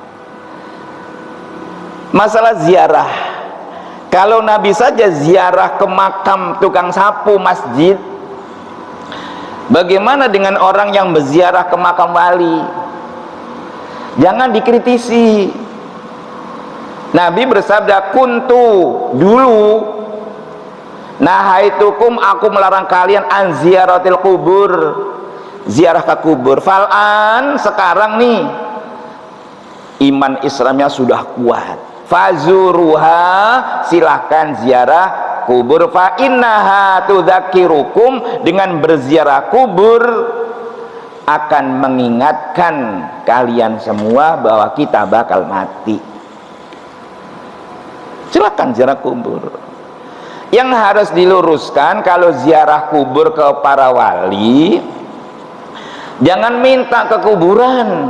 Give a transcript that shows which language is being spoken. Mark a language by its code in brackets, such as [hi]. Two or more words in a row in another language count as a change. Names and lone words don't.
[id] Masalah ziarah, kalau Nabi saja ziarah ke makam tukang sapu masjid, bagaimana dengan orang yang berziarah ke makam wali? Jangan dikritisi. Nabi bersabda, [ar] كنت نهيتكم, [id] aku melarang kalian [ar] عن زيارة القبور, [id] ziarah ke kubur. Fal'an, sekarang nih iman Islamnya sudah kuat, fazuruha, silahkan ziarah kubur. [ar] فإنها تذكركم, [id] dengan berziarah kubur akan mengingatkan kalian semua bahwa kita bakal mati. Silakan ziarah kubur. Yang harus diluruskan, kalau ziarah kubur ke para wali, jangan minta ke kuburan.